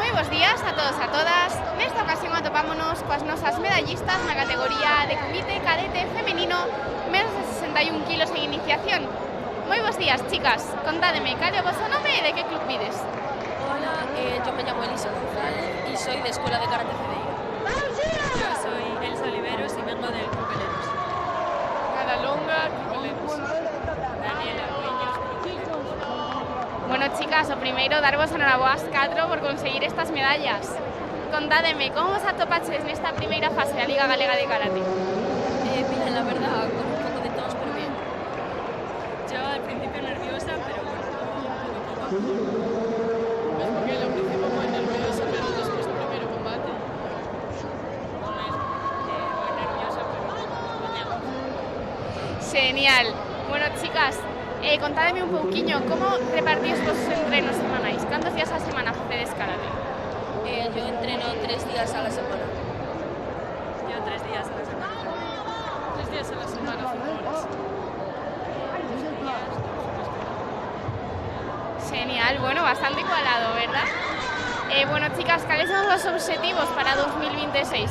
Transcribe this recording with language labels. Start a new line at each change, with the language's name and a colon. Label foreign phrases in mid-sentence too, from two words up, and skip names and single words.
Galician: días a todos e a todas. Nesta ocasión atopámonos coas nosas medallistas na categoría de comité cadete femenino menos de 61 kilos en iniciación. Moi bons días, chicas. Contádeme, cal é o vosso nome e de que club vides?
Spanish: Hola, yo me llamo Elisa González y soy de Escuela de Karate Cedeira. Yo soy Elsa Oliveros y vengo del Club Helenos. Cara Longa, Club Helenos. Daniela Ruiños, Club Helenos.
Galician: Bueno, chicas, o primeiro darvos enhoraboas 4 por conseguir estas medallas. Contádeme, como vos atopaches nesta primeira fase da Liga Galega de Karate?
Spanish: Bien, la verdad, con un poco de tos, pero bien. Yo al principio nerviosa, pero bueno, poco a poco. Es porque al principio muy nerviosa, pero después del primer combate. Muy nerviosa,
Galician: pero gañamos. Genial. Bueno, chicas, contádeme un pouquiño, como repartís vos os entrenos semanais? Cantos días a semana facedes karate?
Spanish: Yo entreno 3 días a la semana. Yo 3 días a la semana. 3 días a la semana, 5 horas. Genial, bueno, bastante igualado, ¿verdad? Bueno, chicas, ¿cuáles son los objetivos para 2026?